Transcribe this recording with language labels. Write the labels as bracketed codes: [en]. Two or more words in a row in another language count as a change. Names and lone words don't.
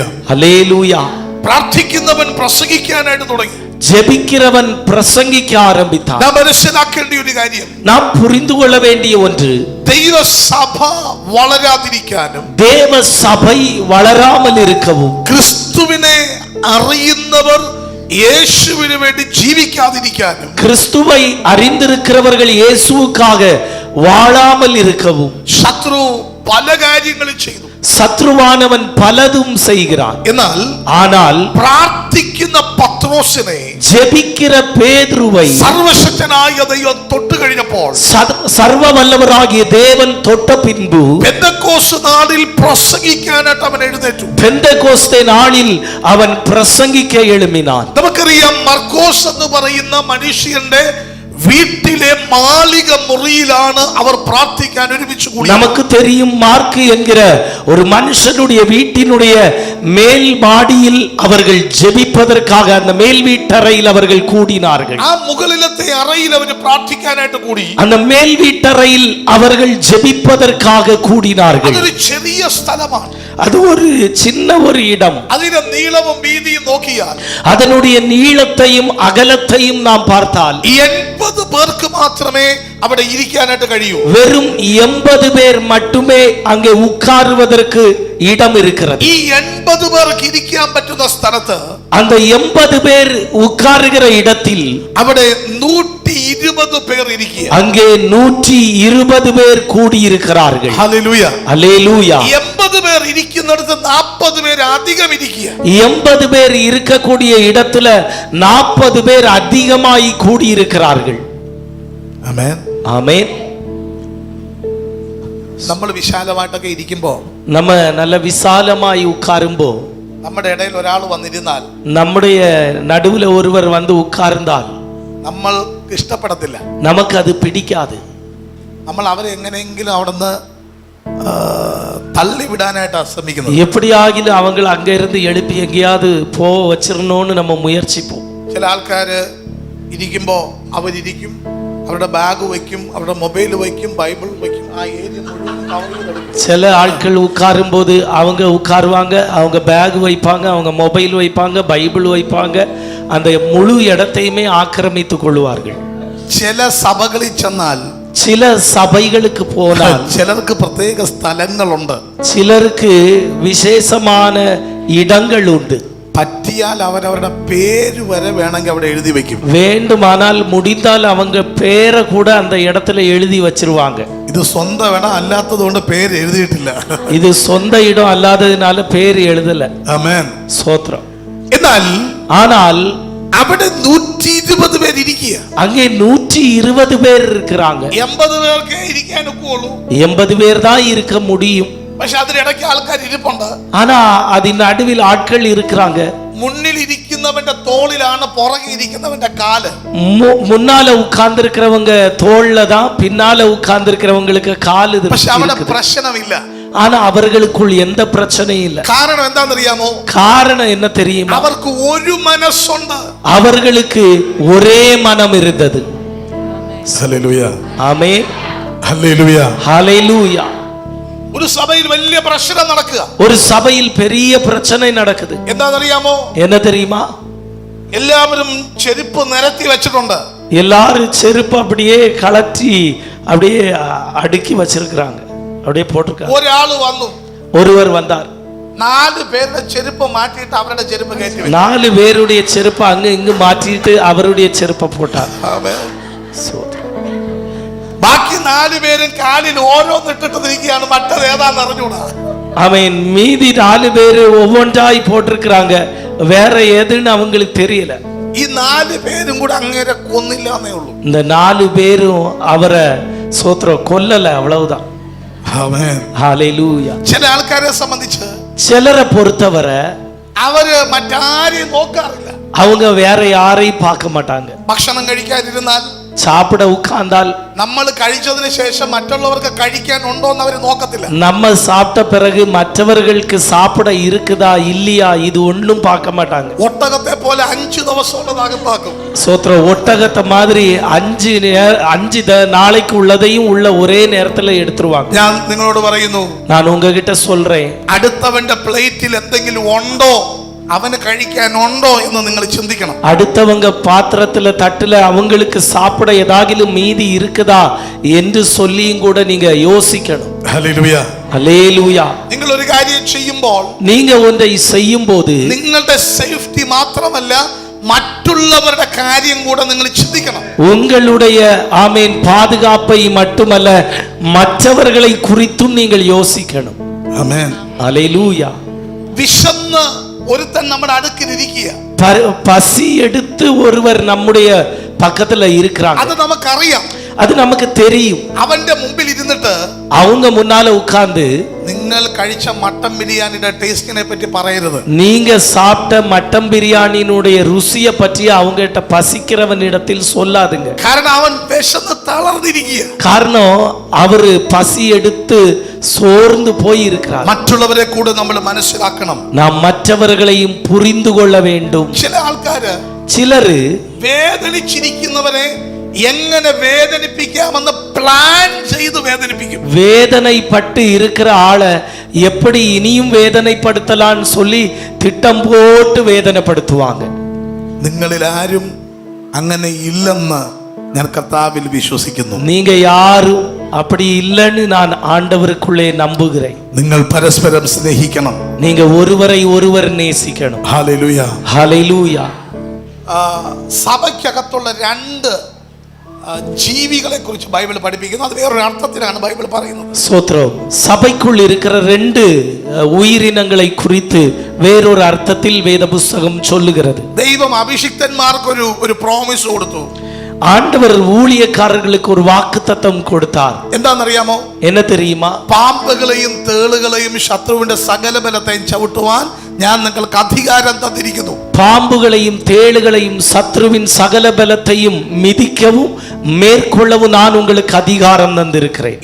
[ta] ஹல்லேலூயா. [ml] പ്രാർത്ഥിക്കുന്നവൻ പ്രസംഗിക്കാനായിട്ട് തുടങ്ങി. [ta] ஜெபிக்கிறவன் பிரசங்கிக்க ஆரம்பித்தான். [ml] നാം മനസ്സിലാക്കേണ്ട ഒരു കാര്യം, [ta] நாம் புரிந்து கொள்ள வேண்டிய ஒன்று, [ml] ദൈവസഭ വളരാതിരിക്കാനും [ta] தேவ சபை வளராமல் இருக்கவும், [ml] ക്രിസ്തുവിനെ അറിയുന്നവർ യേശുവിന് വേണ്ടി ജീവിക്കാതിരിക്കാനും, [ta] கிறிஸ்துவை அறிந்திருக்கிறவர்கள் இயேசுவுக்காக வாழாமல் இருக்கவும் [ml] ശത്രു പല കാര്യങ്ങളും ചെയ്തു. [ta] சத்ருவானவன் பலதும் செய்கிறான். [ml] എന്നാൽ [ta] ஆனால் [ml] പ്രാർത്ഥിക്കുന്ന പത്രോസിനെ [ta] ஜெபிக்கிற பேதுருவை [ml] സർവശക്തനായ ദൈവം തൊട്ട് കഴിഞ്ഞപ്പോൾ, [ta] சர்வ வல்லவராகிய தேவன் தொட்ட பின்பு [ml] പെന്തക്കോസ്ത് നാളിൽ പ്രസംഗിക്കാനായിട്ട് അവൻ എഴുന്നേറ്റു. [ta] பெந்தெகோஸ்தே நாளில் அவன் பிரசங்கிக்க எழும்பினான். [ml] നമുക്കറിയാം, മർക്കോസ് എന്ന് പറയുന്ന മനുഷ്യന്റെ വീട്ടിലെ മാളിക മുറിയിലാണ് അവർ പ്രാർത്ഥിക്ക ഒരുമിച്ച് കൂടി. [ta] நமக்கு தெரியும், மார்க்கு என்கிற ஒரு மனுஷனுடைய வீட்டினுடைய மேல் மாடியில் அவர்கள் ஜெபிப்பதற்காக அந்த மேல் வீட்டறையில் அவர்கள் கூடினார்கள். [ml] ആ മുകളിലത്തെ അറയിൽ അവർ പ്രാർത്ഥിക്കാനായിട്ട് കൂടി. [ta] அந்த மேல் வீட்டறையில் அவர்கள் ஜெபிப்பதற்காக கூடினார்கள். [ml] അതൊരു ചെറിയ സ്ഥലമാണ്. [ta] அது ஒரு சின்ன ஒரு இடம். [ml] അതിന്റെ നീളവും വീതിയും നോക്കിയാൽ, [ta] அதனுடைய நீளத்தையும் அகலத்தையும் நாம் பார்த்தால் [ml] 80 പേർക്ക് മാത്രമേ അവിടെ ഇരിക്കാനായിട്ട് കഴിയൂ. [ta] வெறும் 80 பேர் மட்டுமே அங்கே உட்காருவதற்கு இடம் இருக்கிறது. [ml] ഈ 80 പേർക്ക് ഇരിക്കാൻ പറ്റുന്ന സ്ഥലത്ത് [ta] அந்த 80 பேர் உட்காருகிற இடத்தில் [ml] അവിടെ 120 പേർ ഇരിക്കുക. [ta] அங்கே 120 பேர் கூடியிருக்கிறார்கள். [ml] ഹല്ലേലൂയ. [ta] அல்லேலூயா. [ml] 80 പേർ ഇരിക്കുന്നിടത്ത് 40 പേർ അധികം ഇരിക്കുക. [ta] 80 பேர் இருக்கக்கூடிய இடத்துல 40 பேர் அதிகமாய் கூடியிருக்கிறார்கள். [ml] ആമേൻ. [ta] ஆமென். [ml] നമ്മൾ വിശാലമായിട്ടൊക്കെ ഇരിക്കുമ്പോൾ, [ta] நம்ம நல்ல விசாலமாய் உட்காரும்போ, [ml] നമ്മുടെ ഇടയിൽ ഒരാൾ വന്നിരുന്നാൽ [ta] நம்முடைய நடுவுல ஒருவர் வந்து உட்கார்ந்தால் [ml] നമ്മൾക്ക് ഇഷ്ടപ്പെടത്തില്ല. [ta] நமக்கு அது பிடிக்காது. [ml] നമ്മൾ അവരെ എങ്ങനെയെങ്കിലും അവിടുന്ന് தள்ளிவிடானாயிட்டாக ശ്രമിക്കുന്നത്. [ta] எப்படியாகிலும் அவங்கள அங்க இருந்து எழுப்பி எங்கேயாவது போ வச்சிரணும்னு நம்ம முயற்சிப்போம். [ml] ചില ആൾക്കാർ ഇരിക്കുമ്പോൾ അവരിരിക്കും, അവരുടെ ബാഗ് വയ്ക്കും, അവരുടെ മൊബൈൽ വയ്ക്കും, ബൈബിൾ വയ്ക്കും, ആ ഏരിയ മുഴുവൻ കവറിൽ കിടക്കും. [ta] சில ஆட்கள் உட்காரும் போது அவங்க உட்காருவாங்க, அவங்க பேக் வைப்பாங்க, அவங்க மொபைல் வைப்பாங்க, பைபிள் வைப்பாங்க, அந்த முழு இடத்தையுமே ஆக்கிரமித்து கொள்வார்கள். [ml] ചില സഭകളിൽ ചെന്നാൽ, [ta] சில சபைகளுக்கு போனால் [ml] ചിലർക്ക് പ്രത്യേക സ്ഥലങ്ങളുണ്ട്, [ta] சிலருக்கு விசேஷமான இடங்கள் உண்டு. [ml] പറ്റിയാൽ അവരവരുടെ പേര് വരെ വേണമെങ്കിൽ അവിടെ എഴുതി വെക്കും. [ta] வேண்டுமானால் முடிந்தால் அவங்க பேரை கூட அந்த இடத்துல எழுதி வச்சிருவாங்க. [ml] ഇത് സ്വന്തം ഇടം അല്ലാത്തത് കൊണ്ട് പേര് എഴുതിയിട്ടില്ല. [ta] இது சொந்த இடம் அல்லாததுனால பேர் எழுதல. [ml] ആമേൻ. [ta] ஸ்தோத்திரம். [ml] എന്നാൽ [ta] ஆனால் [ml] അവിടെ 120 പേര് ഇരിക്കുക. [ta] அங்கே 120 பேர் இருக்கிறாங்க. [ml] 80 പേർക്ക് ഇരിക്കാൻ ഒക്കുള്ളൂ. [ta] 80 பேர் தான் இருக்க முடியும். [ml] പക്ഷെ അതിനിടയ്ക്ക് ആൾക്കാർ ഇരിപ്പുണ്ട്. [ta] ஆனா அதின் நடுவில் ஆட்கள் இருக்கிறாங்க. [ml] മുന്നിൽ ഇരിക്കുന്നവന്റെ തോളിലാണ് പുറകെ ഇരിക്കുന്നവന്റെ കാല്. [ta] முன்னால உட்கார்ந்து இருக்கிறவங்க தோள்ல தான், பின்னால உட்கார்ந்து இருக்கிறவங்களுக்கு கால் இது. [ml] പക്ഷെ അവിടെ പ്രശ്നമില്ല. [ta] ஆனா அவர்களுக்குள் எந்த பிரச்சனையும் இல்லை. [ml] കാരണം എന്താണെന്നറിയാമോ? [ta] காரணம் என்ன தெரியுமா? [ml] അവർക്ക് ഒരു മനസ്സുണ്ട്. [ta] அவர்களுக்கு ஒரே மனம் இருந்தது. [ml] ഹല്ലേലൂയ. [ta] ஆமென். [ml] ഹല്ലേലൂയ. [ta] ஹல்லேலூயா. [ml] ഒരു സഭയിൽ വലിയ പ്രശ്നം നടക്കുക. [ta] ஒரு சபையில் பெரிய பிரச்சனை நடக்குது. [ml] എന്താണെന്നറിയാമോ? [ta] என்ன தெரியுமா? [ml] എല്ലാവരും ചെരുപ്പ് നിരത്തി വെച്ചിട്ടുണ്ട്. [ta] எல்லாரும் செருப்பு அப்படியே கலட்டி அப்படியே அடுக்கி வச்சிருக்கிறாங்க, அப்படியே போட்டிருக்காங்க. [ml] ഒരാൾ വന്നു, [ta] ஒருவர் வந்தார். [ml] 4 പേരുടെ ചെരുപ്പ് മാറ്റിയിട്ട് അവരുടെ ചെരുപ്പ് കയറ്റി വെച്ചു. [ta] 4 பேருடைய செருப்பை அங்க இங்கு மாற்றிட்டு அவருடைய செருப்பை போட்டார். [ml] ആമേൻ. [ta] ஸ்தோத்திரம். [ml] ബാക്കി 4 പേരും കാലിൽ ഓരോന്നിട്ടിട്ട് നിൽക്കുകയാണ്. മറ്റത് ഏതാന്ന് അറിഞ്ഞൂടാ. [ta] ஆமென். மீதி 4 பேர் ஒவ்வொன்றாய் போட்டிருக்கிறாங்க, வேற எதுன்னு அவங்களுக்கு தெரியல. [ml] ഈ 4 പേരും കൂടെ അങ്ങേരെ കൊന്നില്ലാന്നേ ഉള്ളൂ. [ta] இந்த 4 பேரும் அவரை ஸ்தோத்திரம் கொல்லல, அவ்வளவுதான். [ml] ആമേൻ. [ta] ஹல்லேலூயா. [ml] ചില ആൾക്കാരെ സംബന്ധിച്ച് [ta] சிலரை பொறுத்தவரை [ml] അവര് മറ്റാരെയും നോക്കാറില്ല. [ta] அவங்க வேற யாரையும் பார்க்க மாட்டாங்க. [ml] ഭക്ഷണം കഴിക്കാതിരുന്നാൽ, [ta] சாப்பிட உட்கார்ந்தால், [ml] നമ്മൾ കഴിച്ചതിന് ശേഷം മറ്റുള്ളവർക്ക് കഴിക്കാൻ ഉണ്ടോ എന്ന് അവർ നോക്കത്തില്ല. [ta] நம்ம சாப்பிட்ட பிறகு மற்றவர்களுக்கு சாப்பிட இருக்குதா இல்லையா இது ஒன்றும் பார்க்க மாட்டாங்க. [ml] ഒട്ടകത്തെ പോലെ 5 ദിവസം ഉള്ളതാകത്താക്കും. [ta] சோத்திரம். ஒட்டகத்தை மாதிரி 5 நாளைக்கு உள்ளதையும் உள்ள ஒரே நேரத்துல எடுத்துருவாங்க. [ml] ഞാൻ നിങ്ങളോട് പറയുന്നു, [ta] நான் உங்ககிட்ட சொல்றேன், [ml] അടുത്തവന്റെ പ്ലേറ്റിൽ എന്തെങ്കിലും ഉണ്ടോ, അവന് കഴിക്കാനുണ്ടോ എന്ന് നിങ്ങൾ ചിന്തിക്കണം. [ta] அடுத்தவங்க பாத்திரத்துல தட்டுல அவங்களுக்கு சாப்பிட ஏதாவது மீதி இருக்குதா என்று சொல்லியும் கூட நீங்க யோசிக்கணும். [ml] ഹല്ലേലൂയ. [ta] அல்லேலூயா. [ml] നിങ്ങൾ ഒരു കാര്യം ചെയ്യുമ്പോൾ [ta] நீங்க ஒன்றை செய்யும் போது [ml] നിങ്ങളുടെ സേഫ്റ്റി മാത്രമല്ല, മറ്റുള്ളവരുടെ കാര്യം കൂടെ നിങ്ങൾ ചിന്തിക്കണം. [ta] உங்களுடைய ஆமென் பாதுகாப்பை மட்டுமல்ல மற்றவர்களை குறித்தும் நீங்கள் யோசிக்கணும். [ml] ആമേൻ. [ta] அல்லேலூயா. [ml] വിശന്ന് ഒരുത്തൻ നമ്മുടെ അടുക്കിൽ ഇരിക്കുക. [ta] பசி எடுத்து ஒருவர் நம்முடைய பக்கத்துல இருக்கிறாங்க, [ml] അത് നമുക്കറിയാം. [ta] அது நமக்கு தெரியும். [ml] അവന്റെ മുമ്പിൽ ഇരുന്നിട്ട് [ta] அவங்க முன்னால உட்கார்ந்து [ml] നിങ്ങൾ കഴിച്ച മട്ടൻ ബിരിയാണിയുടെ ടേസ്റ്റിനെ പറ്റി പറയരുത്. [ta] நீங்க சாப்பிட்ட மட்டன் பிரியாணியினுடைய ருசியை பற்றி அவங்க கிட்ட பசிக்கிறவனிடத்தில் சொல்லாதுங்க. [ml] കാരണം അവൻ വിശന്ന് തളർന്നിരിക്കുക. [ta] காரணம் அவரு பசி எடுத்து சோர்ந்து போய் இருக்கிறார். [ml] മറ്റുള്ളവരെ കൂടെ നമ്മൾ മനസ്സിലാക്കണം. [ta] நாம் മറ്റവர்களையும் புரிந்து கொள்ள வேண்டும். [ml] ചില ആൾക്കാര് ചിലര് വേദനിച്ചിരിക്കുന്നവരെ എങ്ങനെ വേദനിപ്പിക്കാമെന്ന് പ്ലാൻ ചെയ്ത് വേദനിപ്പിക്കും. [ta] வேதனைப்பட்டு இருக்கிற ஆளை எப்படி இனியும் வேதனைப்படுத்தலாம்னு சொல்லி திட்டம் போட்டு வேதனைப்படுத்துவாங்க. [ml] നിങ്ങളിൽ ആരും അങ്ങനെ ഇല്ലെന്ന് ഞാൻ കർത്താവിൽ വിശ്വസിക്കുന്നു. [ta] நீங்க யாரும் அப்படி இல்லைன்னு நான் ஆண்டவருக்குள்ளே நம்புகிறேன். [ml] നിങ്ങൾ പരസ്പരം സ്നേഹിക്കണം. [ta] நீங்க ஒருவரை ஒருவர் நேசிக்கணும். [ml] ഹല്ലേലൂയ. [ta] ஹல்லேலூயா. [ml] സഭയ്ക്കകത്തുള്ള രണ്ട് ജീവികളെ കുറിച്ച് ബൈബിൾ പഠിപ്പിക്കുന്നു. അത് വേറൊരു അർത്ഥത്തിലാണ് ബൈബിൾ പറയുന്നത്. [ta] ஸ்தோத்திரம். சபைக்குள் இருக்கிற ரெண்டு உயிரினங்களை குறித்து வேறொரு அர்த்தத்தில் வேத புஸ்தகம் சொல்லுகிறது. [ml] ദൈവം അഭിഷിക്തന്മാർക്ക് ഒരു പ്രോമിസ് കൊടുത്തു. [ta] ஆண்டவர் ஊழியக்காரர்களுக்கு ஒரு வாக்குத்தத்தம் கொடுத்தார். [ml] എന്താണെന്നറിയാമോ? [ta] என்ன தெரியுமா? [ml] പാമ്പുകളെയും തേളുകളെയും ശത്രുവിന്റെ സകല ബലത്തെയും ചവിട്ടുവാൻ ഞാൻ നിങ്ങൾക്ക് അധികാരം തന്നിരിക്കുന്നു. [ta] பாம்புகளையும் தேளுகளையும் சத்ருவின் சகல பலத்தையும் மிதிக்கவும் மேற்கொள்ளவும் நான் உங்களுக்கு அதிகாரம் தந்திருக்கிறேன்.